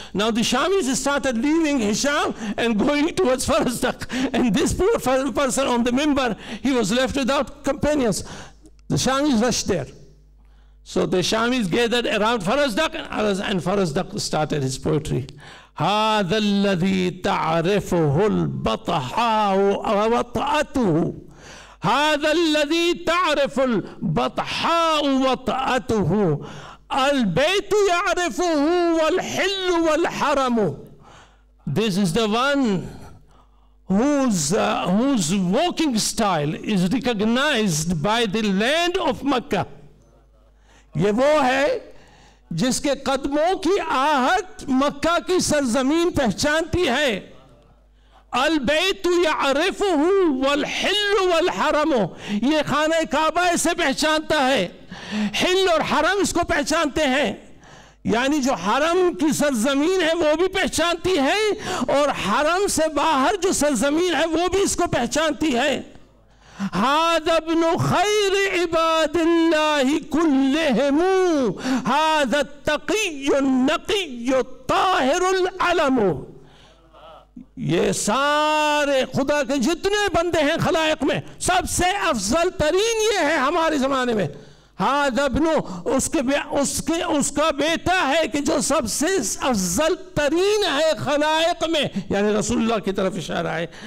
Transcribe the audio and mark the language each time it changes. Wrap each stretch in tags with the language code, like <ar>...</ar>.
<en>Now the Shamis started leaving Hisham and going towards Farazdak. And this poor person on the minbar, he was left without companions. The Shamis rushed there. So the Shamis gathered around Farazdak, and Farazdak started his poetry.</en> <ar>هذا الذي تعرفه البطحاء وطأته هذا الذي تعرف البطحاء وطأته البيت يعرفه والحل والحرم.</ar> <en>This is the one whose walking style is recognized by the land of Makkah.</en> <hi>ये वो है जिसके कदमों की आहट मक्का की सरजमीन पहचानती है.</hi> <ar>अल-बैतु यअरिफुहु वल-हिल्लु वल-हरमु,</ar> <hi>ये खाना काबा इसे पहचानता है, हिल और हरम इसको पहचानते हैं. यानी जो हरम की सरजमीन है वो भी पहचानती है, और हरम से बाहर जो सरजमीन है वो भी इसको पहचानती है.</hi> <ar>هذا ابن خير عباد الله كلهم هذا التقي النقي الطاهر العلم.</ar> <hi>ये सारे खुदा के जितने बंदे हैं खलाइक में सबसे अफजल तरीन ये है हमारे ज़माने में.</hi> <ar>हादा इब्नु</ar> <hi>उसका बेटा है कि जो सबसे अफजल तरीन है खलाइक में, यानी रसूलुल्लाह की तरफ इशारा है.</hi>